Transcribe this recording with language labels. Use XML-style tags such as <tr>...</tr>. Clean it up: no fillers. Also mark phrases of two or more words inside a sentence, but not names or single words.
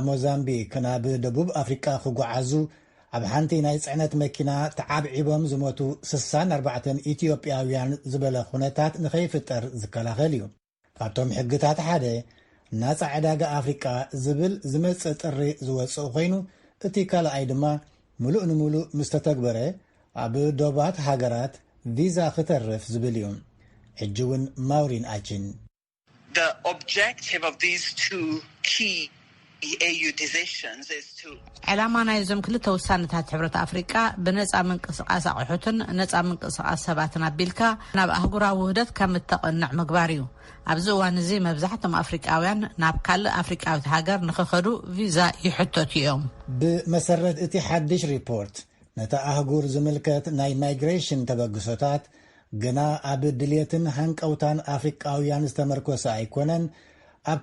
<ti>ሞዛምቢክ ናብ ደቡብ ኣፍሪቃ ክጓዓዙ ኣብ ሓንቲ ናይ ጽዕነት መኪና ተዓብዒቦም ዝሞቱ 64 ኢትዮጵያውያን ዝበለ ኩነታት ንኸይፍጠር ዝከላኸል እዩ ካብቶም ሕግታት ሓደ ናፃ ዕዳጋ ኣፍሪቃ ዝብል ዝመጽእ ጥሪ ዝወፅእ ኮይኑ እቲ ካልኣይ ድማ ሙሉእ ንሙሉእ ምስ ተተግበረ ኣብ ዶባት ሃገራት ቪዛ ክተርፍ ዝብል እዩ ሕጂ እውን ማውሪን ኣይቺን</ti> <en>The objective of these two key EU decisions is to</en> <ti>ዕላማ ናይዞም ክልተ ውሳነታት ሕብረት ኣፍሪቃ ብነፃ ምንቅስቓስ ኣቑሑትን ነፃ ምንቅስቓስ ሰባትን ኣቢልካ ናብ ኣህጉራዊ ውህደት ከም እተቐንዕ ምግባር እዩ ኣብዚ እዋን እዚ መብዛሕትኦም ኣፍሪቃውያን ናብ ካልእ ኣፍሪቃዊት ሃገር ንኽኸዱ ቪዛ ይሕተቱ እዮም ብመሰረት እቲ ሓድሽ ሪፖርት ነታ ኣህጉር ዝምልከት ናይ ማይግሬሽን ተበግሶታት ግና ኣብ ድልየትን ሃንቀውታን ኣፍሪቃውያን ዝተመርኮሰ ኣይኮነን ኣብ</ti>